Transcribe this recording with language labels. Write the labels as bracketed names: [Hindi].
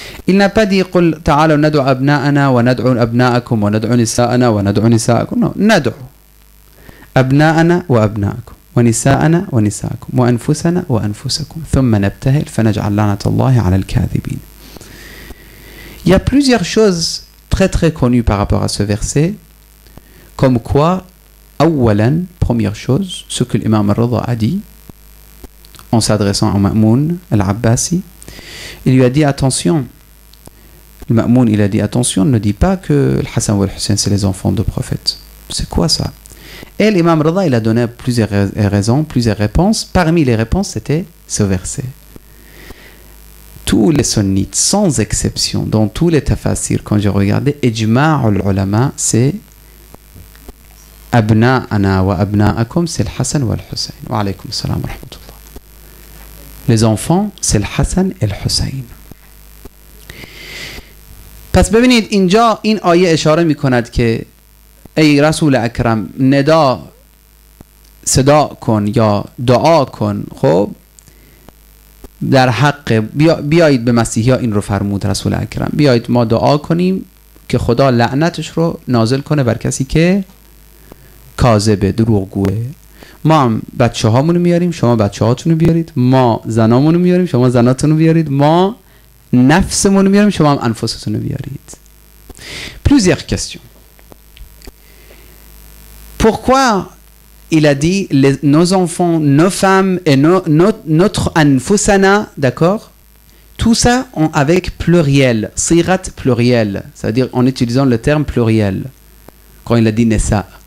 [French] Il n'a pas dit [Arabic] قل تعالوا ندعو أبناءنا وندعو أبناءكم وندعو نساءنا وندعو نساءكم. Non, ندعو أبناءنا وأبناءكم ونساءنا ونساءكم وأنفسنا وأنفسكم ثم نبتهل فنجعل لعنة الله على الكاذبين. [French] Il y a plusieurs choses très très connues par rapport à ce verset, comme quoi, أولا, première chose, ce que l'imam al-Rida a dit en s'adressant à Ma'moun al-Abbasi, il lui a dit attention. Le Ma'moun, il a dit attention, ne dis pas que le Hassan ou le Hussein c'est les enfants de prophètes. C'est quoi ça? Et l'imam Rida, il a donné plusieurs raisons, plusieurs réponses. Parmi les réponses, c'était ce verset. Tous les sunnites, sans exception, dans tous les tafasirs, quand j'ai regardé, ijma' al-ulama, c'est [Arabic] abna'ana wa abna'akum, [French] c'est le Hassan ou le Hussein. [Arabic] Wa alaykum salam wa rahmatullah. [French] Les enfants, c'est le Hassan et le Hussein. [Persian] پس ببینید اینجا این آیه اشاره می کند که ای رسول اکرم ندا صدا کن یا دعا کن. خب در حق بیایید به مسیحی ها این رو فرمود رسول اکرم، بیایید ما دعا کنیم که خدا لعنتش رو نازل کنه بر کسی که کاذبه، دروغگوه. ما هم بچه هامونو میاریم، شما بچه هاتونو بیارید، ما زنامونو میاریم، شما زناتونو بیارید، ما نفسمون رو میاریم، شما هم انفستون رو بیارید. [French] Plusieurs questions. Pourquoi il a dit nos enfants, nos femmes et notre anfusana, d'accord? Tout ça avec pluriel, sirat pluriel, c'est-à-dire en utilisant le terme pluriel, quand il a dit nessa.